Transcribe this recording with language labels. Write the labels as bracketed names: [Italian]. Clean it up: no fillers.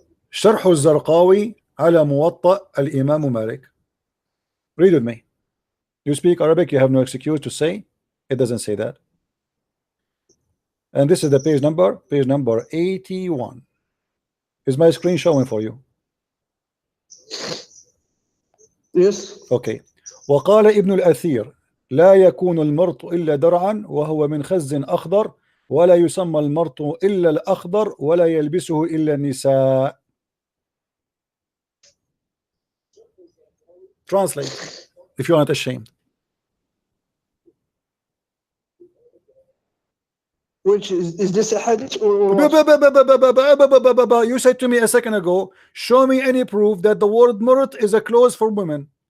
[Arabic] شرح الزرقاوي على موطأ الإمام مالك. [English] Read with me. You speak Arabic, you have no excuse to say it doesn't say that. And this is the page number 81. Is my screen showing for you? Yes. Okay. [Arabic] وقال ابن الأثير لا يكون المرط إلا درعا وهو من خز أخضر ولا يسمى المرط إلا الأخضر ولا يلبسه إلا النساء. [English] Translate if you're not ashamed. Which is this a hadith or what? You said to me a second ago, show me any proof that the word murt is a clause for women.